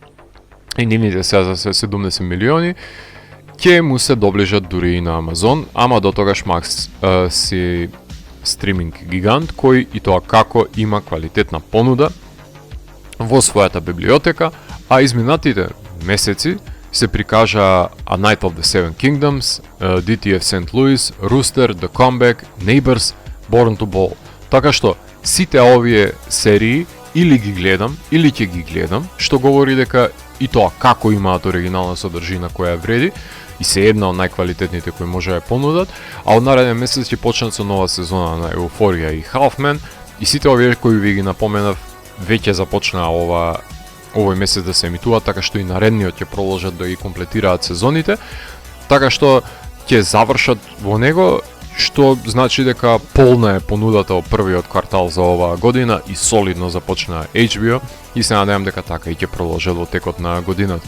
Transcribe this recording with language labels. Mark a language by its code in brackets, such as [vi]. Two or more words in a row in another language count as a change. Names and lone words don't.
[mk] и нивните се за 70 милиони, ќе му се доближат дури и на Амазон, ама до тогаш Макс си стриминг гигант кој и тоа како има квалитетна понуда во својата библиотека, а изминатите месеци се прикажа A Night of the Seven Kingdoms, DTF St. Louis, Rooster, The Comeback, Neighbors, Born to Ball. Така што сите овие серии или ги гледам, или ќе ги гледам, што говори дека и тоа како имаат оригинална содржина која вреди, и се една од најквалитетните кои може да ја понудат, а од нареден месец ќе почнат со нова сезона на Еуфорија и Halfman, и сите овие кои ви ги напоменав веќе започнаа овој месец да се емитуваат, така што и наредниот ќе продолжат да ги комплетираат сезоните, така што ќе завршат во него, што значи дека полна е понудата од првиот квартал за оваа година и солидно започна HBO и се надевам дека така и ќе продолжат во текот на годината.